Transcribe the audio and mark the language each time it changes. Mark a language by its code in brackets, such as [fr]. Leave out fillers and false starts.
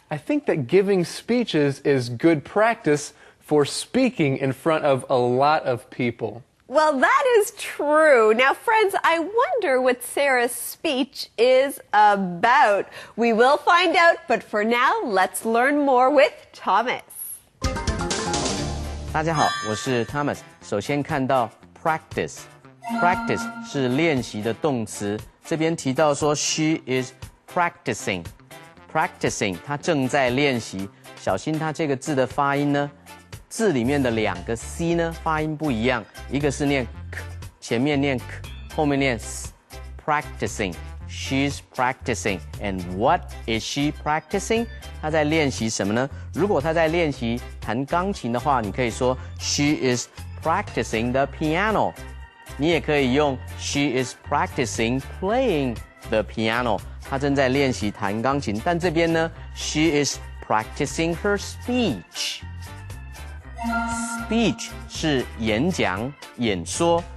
[en] I think that giving speeches is good practice for speaking in front of a lot of people. Well, that is true. Now, friends, I wonder what Sarah's speech is about. We will find out, but for now, let's learn more with Thomas. [zh] 大家好，我是 Thomas。首先看到 practice 是练习的动词，这边提到说 [en] she is practicing， [zh] 她正在练习。小心它这个字的发音呢，字里面的两个 c 呢发音不一样，一个是念 k， 前面念 k， 后面念 s。 [en] practicing， she's practicing， and what is she practicing？ [zh] 她在练习什么呢？如果她在练习弹钢琴的话，你可以说 [en] she is practicing the piano。 [zh] 你也可以用 [en] she is practicing playing the piano。 [zh] 她正在练习弹钢琴，但这边呢 [en] she is practicing her speech。 [zh] Speech 是演讲、演说。